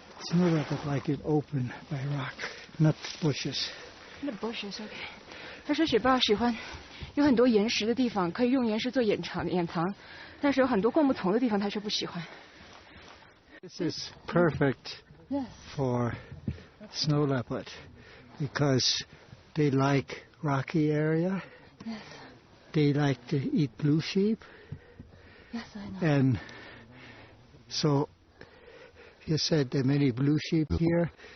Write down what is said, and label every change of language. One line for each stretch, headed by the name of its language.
English: Snow leopard like it open by rock, not bushes. Not bushes, okay.
Chinese: 他说雪豹喜欢有很多岩石的地方，可以用岩石做掩藏，但是有很多灌木丛的地方他却不喜欢。
English: This is perfect for snow leopard because they like rocky area. Yes. They like to eat blue sheep. Yes, I know. And so you said there are many blue sheep here.